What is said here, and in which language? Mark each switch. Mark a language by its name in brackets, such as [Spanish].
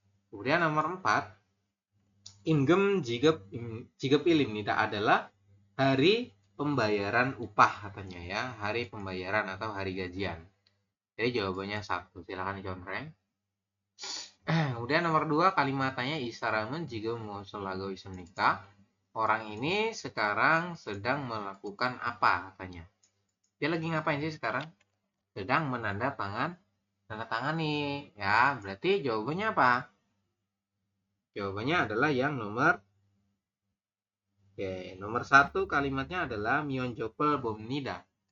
[Indonesian] Kemudian nomor 4, [Korean] 임금 지급일입니다 [Indonesian] adalah hari pembayaran upah katanya ya, hari pembayaran atau hari gajian. Jadi jawabannya 1. Silakan dicontreng. [Korean] Kemudian nomor 2, kalimatnya 이 사람은 지금 무엇을 하고 있습니까? [Indonesian] Orang ini sekarang sedang melakukan apa katanya. Dia lagi ngapain sih sekarang? Sedang menandatangani ya. Berarti jawabannya apa? Jawabannya adalah yang nomor 1 kalimatnya adalah [Korean] 미연접을 봅니다.